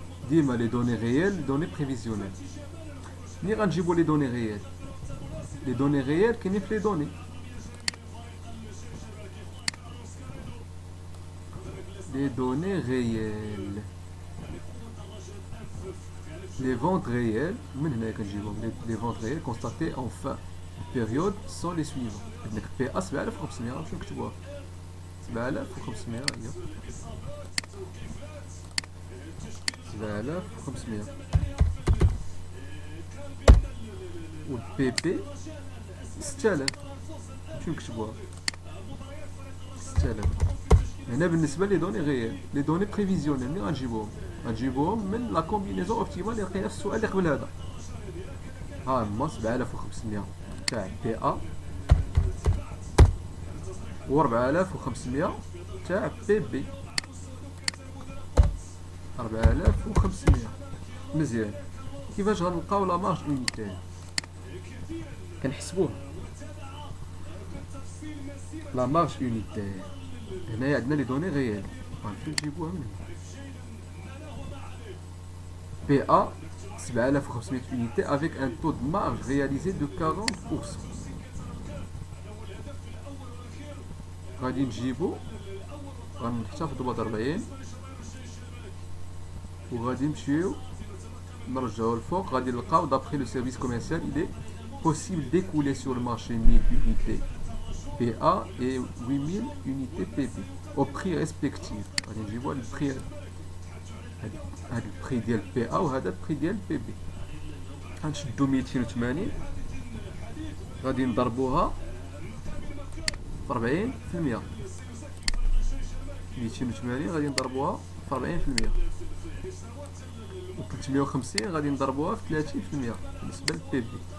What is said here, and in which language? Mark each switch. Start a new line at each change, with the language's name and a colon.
Arabic: ديما لي دوني غيال دوني بريفيزيونيل. ملي غنجيبو لي دوني غيال، لي دوني غيال كاينين في لي دوني.
French: Les données réelles, les ventes réelles, les ventes réelles constatées en fin de période sont les suivants.
Arabic: Donc PA 7500 باش نكتبوها 7500 هي 7500 والبي بي 6000 باش نكتبوها 6000. هنا بالنسبه لي دوني غيال. لي دوني بريفيزيونيل ملي غنجيبوهم من لا كومبينيزون اوبتيمال اللي لقينا في السؤال اللي قبل هذا. ها هما 7500 تاع بي ا و 4500 تاع بي بي. 4500 مزيان. كيفاش غنلقاو لا مارج اونيتير؟ كنحسبوها لا مارج اونيتير. هنايا عندنا لي دوني غيال غنمشيو نجيبوها من هنا.
French: بي ا 7500 unités avec un taux de marge réalisé de 40%.
Arabic: غادي نجيبو غنحتفظوا ب 40 وغادي نمشيو نرجعو الفوق. غادي نلقاو
French: d'après le service commercial il est possible d'écouler sur le marché 1000 unités PA et 8000 unités PB au prix respectif.
Arabic: غادي نجيبو هاد البري، هاد البري ديال PA وهذا البري ديال PB. غنشدو 280 غادي نضربوها في 40%. 280 غادي نضربوها في 40%، و 350 غادي نضربوها في 30% بالنسبة للبي بي.